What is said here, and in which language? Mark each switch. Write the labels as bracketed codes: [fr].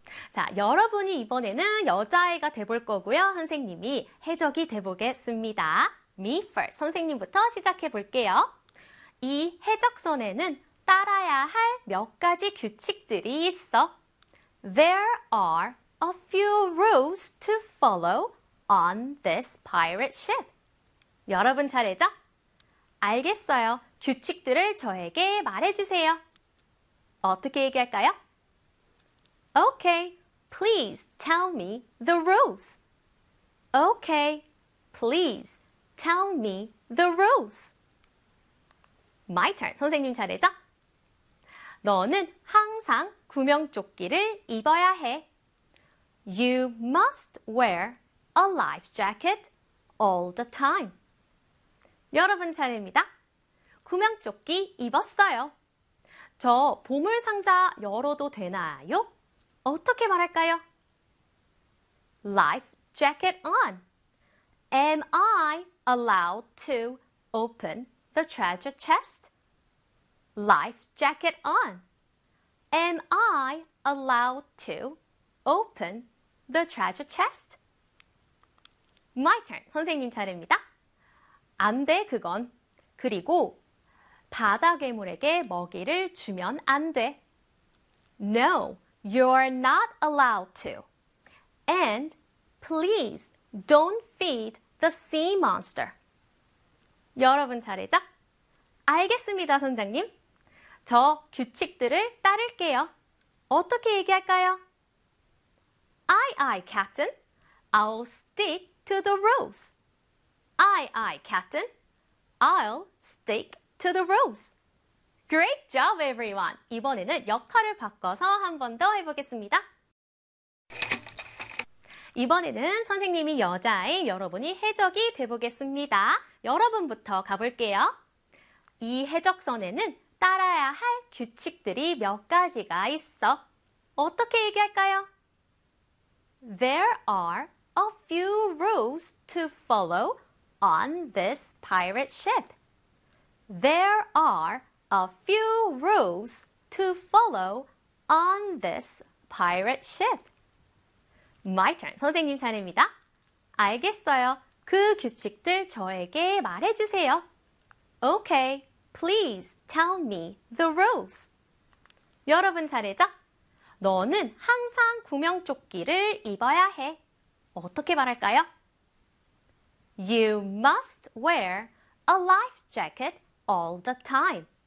[ko] 자, 여러분이 이번에는 여자아이가 돼볼 거고요. 선생님이 해적이 돼보겠습니다. [en] Me first. [ko] 선생님부터 시작해 볼게요. 이 해적선에는 따라야 할 몇 가지 규칙들이 있어. [en] There are a few rules to follow on this pirate ship. [ko] 여러분 잘했죠? 알겠어요. 규칙들을 저에게 말해주세요. 어떻게 얘기할까요? [en] Okay, please tell me the rules. Okay, please tell me the rules. My turn. [ko] 선생님 잘했죠? 너는 항상 구명조끼를 입어야 해. [en] You must wear a life jacket all the time. [ko] 여러분 잘합니다. 구명조끼 입었어요. 저 보물상자 열어도 되나요? 어떻게 말할까요? [en] Life jacket on. Am I allowed to open the treasure chest? Life jacket on. Am I allowed to open the treasure chest? My turn. [ko] 선생님 차례입니다. 안 돼, 그건. 그리고 바다 괴물에게 먹이를 주면 안 돼. [en] No, you're not allowed to. And please don't feed the sea monster. [ko] 여러분 잘했죠? 알겠습니다, 선장님. 저 규칙들을 따를게요. 어떻게 얘기할까요? [en] Aye, Captain. I'll stick to the rules. Aye, Captain. I'll stick to the rules. Great job, everyone. [ko] 이번에는 역할을 바꿔서 한 번 더 해보겠습니다. 이번에는 선생님이 여자아이, 여러분이 해적이 돼보겠습니다. 여러분부터 가볼게요. 이 해적선에는 따라야 할 규칙들이 몇 가지가 있어. 어떻게 얘기할까요? [en] There are a few rules to follow on this pirate ship. There are a few rules to follow on this pirate ship. My turn. [ko] 선생님 차례입니다. 알겠어요. 그 규칙들 저에게 말해주세요. [en] Okay, please tell me the rules. [ko] 여러분 잘했죠? 너는 항상 구명조끼를 입어야 해. 어떻게 말할까요? [en] You must wear a life jacket all the time.